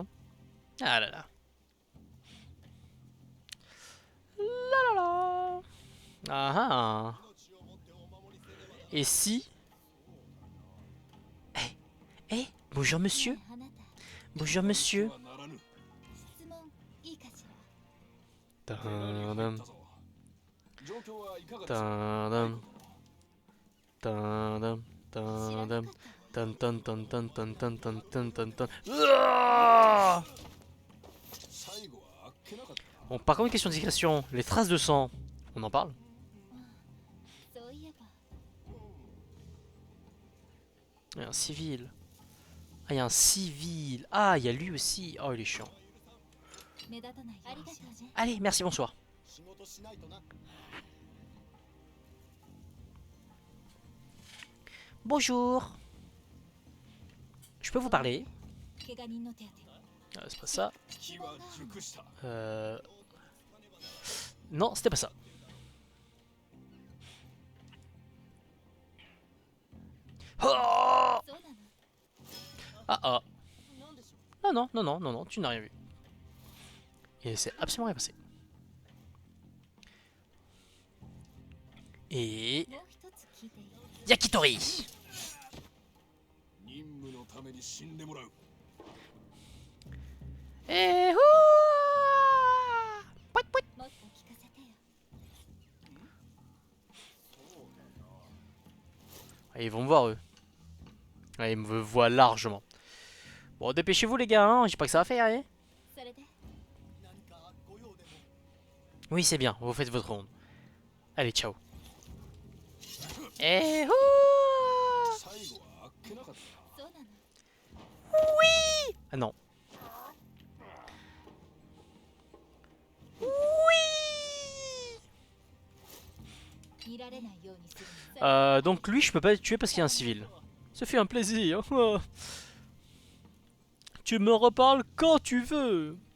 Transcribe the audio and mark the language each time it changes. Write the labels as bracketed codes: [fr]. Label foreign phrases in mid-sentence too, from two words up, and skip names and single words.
[fr] Ah là là. La la la. Ah ah. Et si... Eh, bonjour monsieur. Bonjour monsieur. [ja] ならぬ。 Tadam, 状況はいかがですか。 tadam, tadam, tadam, tan tan tan tan tan tan tan tan tan tan. [fr] Ouah. [ja] 最後はあっけなかったな。 [fr] Bon, par contre, une question de discrétion. Les traces de sang, on en parle? Il y a un civil. Ah, il y a un civil. Ah, il y a lui aussi. Oh, il est chiant. Allez, merci, bonsoir. Bonjour. Je peux vous parler? C'est pas ça. [ja] 気は熟した。 [fr] Non, c'était pas ça. Oh! Ah ah. Non, non, non, non, non, non, tu n'as rien vu. Et c'est absolument rien passé. Et... Yakitori! [ja] 任務のために死んでもらう。 [fr] Et... Pouit, pouit. Ah, ils vont me voir, eux. Ah, ils me voient largement. Bon, dépêchez-vous, les gars, hein. J'ai pas que ça à faire, hein. Oui, c'est bien, vous faites votre ronde. Allez, ciao. Eh oh! [ja] 最後はあっけなかったな。 [fr] Oui! Ah non. Donc lui, je peux pas le tuer parce qu'il y a un civil. Ça fait un plaisir. Tu me reparles quand tu veux.